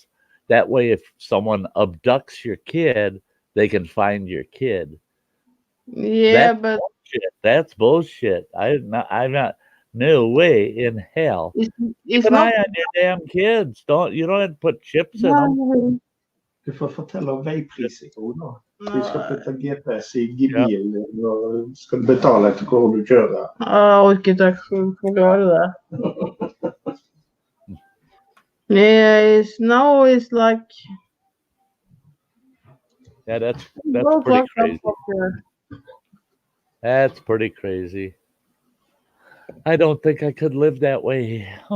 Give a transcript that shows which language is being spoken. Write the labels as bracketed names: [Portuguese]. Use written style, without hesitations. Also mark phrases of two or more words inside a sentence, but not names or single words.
[English] That way, if someone abducts your kid, they can find your kid. Yeah, That's but bullshit. That's bullshit. I'm not. No way in hell. Keep an eye on your damn kids. You don't have to put chips in them. [Norwegian] Du får fortelle om veiprisikon. Du skal putte GPS i bilen og skal betale etter hvor du kjører. Jeg orker ikke å forklare det. [English] Yeah, now it's like. Yeah, that's pretty crazy. That's pretty crazy. I don't think I could live that way.